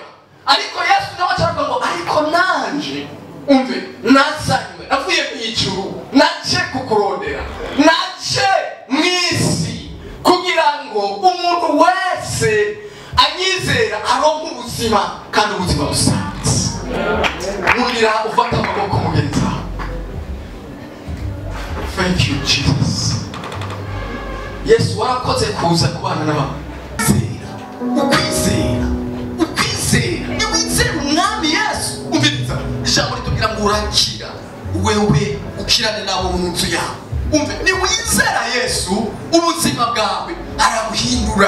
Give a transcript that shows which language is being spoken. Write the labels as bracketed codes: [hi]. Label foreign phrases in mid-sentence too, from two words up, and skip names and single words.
[rn] Ariko Yesu nawe acavuga ngo ariko nanje umve nazanywe, navuye mw'ijuru, naje kukurondera, naje mw'isi kugira ngo umuntu wese anyizera aronke ubuzima kandi ubuzima busanzwe. Nurira ufata amaboko mugenzi wawe. [en] Thank you Jesus. [rn] Yesu warakoze kuza kubana n'abantu. Ukwizera niwizera umwami Yesu. Umviriza ijambo ritubwira ngo urakira, wewe ukirane nabo mu nzu yawe. Umve niwizera Yesu ubuzima bwawe arabuhindura.